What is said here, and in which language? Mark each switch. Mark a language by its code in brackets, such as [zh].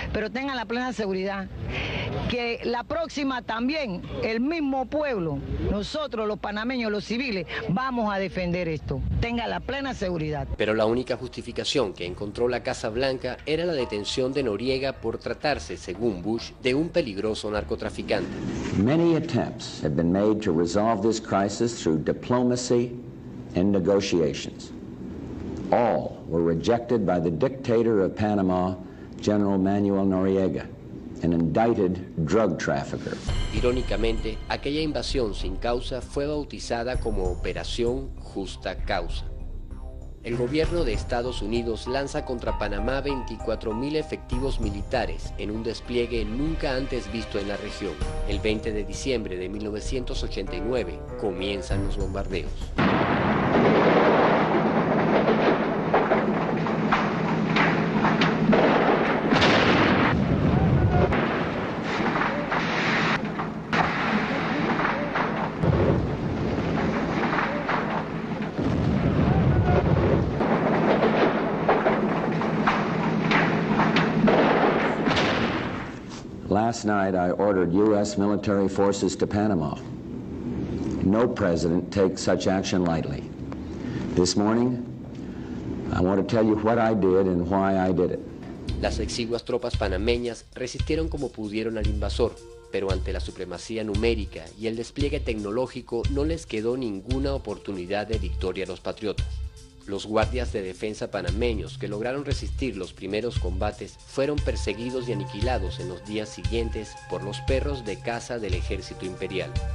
[es] Pero tengan la plena seguridad que la próxima también, el mismo pueblo, nosotros los panameños, los civiles, vamos a defender esto. Tengan la plena seguridad. Pero la única justificación que encontró la Casa Blanca era la detención de Noriega por tratarse, según Bush, de un peligroso narcotraficante. [en] Many attempts have been made to resolve this crisis through diplomacy and negotiations. All were rejected by the dictator of Panama, General Manuel Noriega, an indicted drug trafficker. [es] Irónicamente, aquella invasión sin causa fue bautizada como Operación Justa Causa. El gobierno de Estados Unidos lanza contra Panamá 24.000 efectivos militares en un despliegue nunca antes visto en la región. El 20 de diciembre de 1989 comienzan los bombardeos. [en] Last night, I ordered U.S. military forces to Panama. No president takes such action lightly. This morning, I want to tell you what I did and why I did it. [es] Las exiguas tropas panameñas resistieron como pudieron al invasor, pero ante la supremacía numérica y el despliegue tecnológico no les quedó ninguna oportunidad de victoria a los patriotas. Los guardias de defensa panameños que lograron resistir los primeros combates fueron perseguidos y aniquilados en los días siguientes por los perros de caza del ejército imperial.